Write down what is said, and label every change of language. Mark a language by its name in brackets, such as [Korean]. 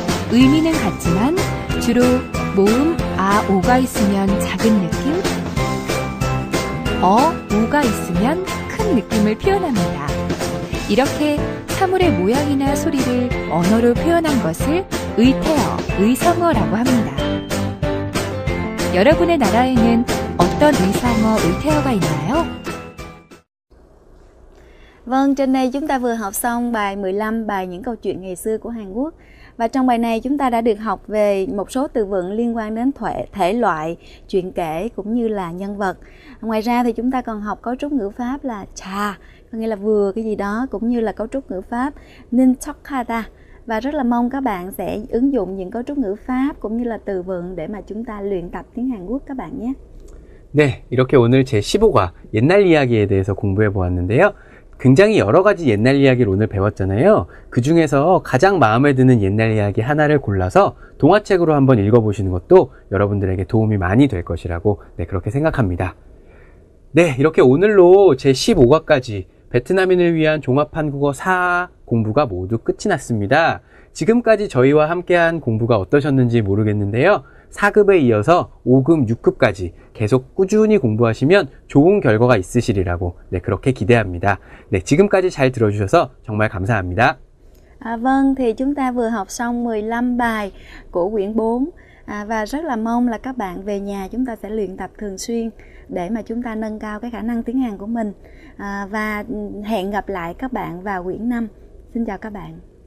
[Korean] 의미는 같지만 주로 모음 아, 오가 있으면 작은 느낌, 오가 있으면 큰 느낌을 표현합니다. 이렇게 사물의 모양이나 소리를 언어로 표현한 것을 의태어, 의성어라고 합니다. 여러분의 나라에는 어떤 의성어, 의태어가 있나요? [Vietnamese] Vâng, trên đây chúng ta vừa học xong bài 15, bài những câu chuyện ngày xưa của Hàn Quốc. Và trong bài này chúng ta đã được học về một số từ vựng liên quan đến thể loại, chuyện kể cũng như là nhân vật. Ngoài ra thì chúng ta còn học cấu trúc ngữ pháp là trà, có nghĩa là vừa cái gì đó, cũng như là cấu trúc ngữ pháp nin chokhata. Và rất là mong các bạn sẽ ứng dụng những cấu trúc ngữ pháp cũng như là từ vựng để mà chúng ta luyện tập tiếng Hàn Quốc các bạn nhé. [Korean] 네, 이렇게 오늘 제 15과 옛날 이야기에 대해서 공부해 보았는데요. 굉장히 여러 가지 옛날 이야기를 오늘 배웠잖아요. 그 중에서 가장 마음에 드는 옛날 이야기 하나를 골라서 동화책으로 한번 읽어보시는 것도 여러분들에게 도움이 많이 될 것이라고 그렇게 생각합니다. 네, 이렇게 오늘로 제 15과까지 베트남인을 위한 종합 한국어 4 공부가 모두 끝이 났습니다. 지금까지 저희와 함께한 공부가 어떠셨는지 모르겠는데요. 4급에 이어서 5급, 6급까지 계속 꾸준히 공부하시면 좋은 결과가 있으시리라고 그렇게 기대합니다. 네, 지금까지 잘 들어주셔서 정말 감사합니다. [Vietnamese] Vâng, thì chúng ta vừa học xong 15 bài của quyển 4 và rất là mong là các bạn về nhà chúng ta sẽ luyện tập thường xuyên để mà chúng ta nâng cao cái khả năng tiếng Hàn của mình. Và hẹn gặp lại các bạn vào quyển 5. Xin chào các bạn.